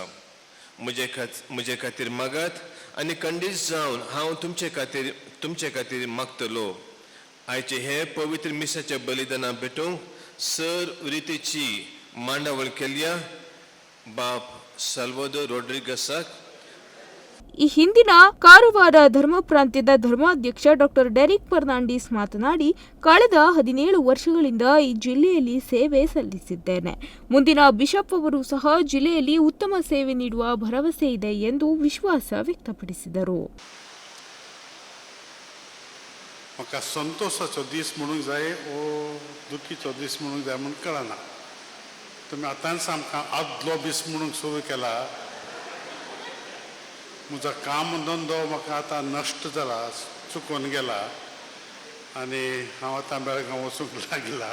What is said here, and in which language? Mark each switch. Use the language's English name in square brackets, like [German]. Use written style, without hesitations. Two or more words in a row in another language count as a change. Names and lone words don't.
[Konkani] म्हजे खातीर मागात आनी खंडीत जावन हांव तुमचे खातीर मागतलो. आयचे हे पवित्र मिसाच्या बलिदाना भेटोवंक सर रितीची मांडावळ केल्या बाप साल्वादोर रोड्रिगसाक. [Kannada] ಈ ಹಿಂದಿನ ಕಾರವಾರ ಧರ್ಮ ಪ್ರಾಂತ್ಯದ ಧರ್ಮಾಧ್ಯಕ್ಷ ಡಾಕ್ಟರ್ ಡೆರಿಕ್ ಫರ್ನಾಂಡಿಸ್ ಮಾತನಾಡಿ, ಕಳೆದ 17 ವರ್ಷಗಳಿಂದ ಈ ಜಿಲ್ಲೆಯಲ್ಲಿ ಸೇವೆ ಸಲ್ಲಿಸಿದ್ದೇನೆ. ಮುಂದಿನ ಬಿಷಪ್ ಅವರು ಸಹ ಜಿಲ್ಲೆಯಲ್ಲಿ ಉತ್ತಮ ಸೇವೆ ನೀಡುವ ಭರವಸೆ ಇದೆ ಎಂದು ವಿಶ್ವಾಸ ವ್ಯಕ್ತಪಡಿಸಿದರು. [Konkani] म्हाका संतोषाचो दीस म्हणूंक जाय ओ दुखीचो दीस म्हणूंक जाय म्हूण कळना. तुमी आतांच आमकां आदलो दीस म्हणूंक सुरू केला. म्हजो काम धंदो म्हाका आतां नश्ट जाला, चुकून गेला आनी हांव आतां बेळगांव वचूंक लागला.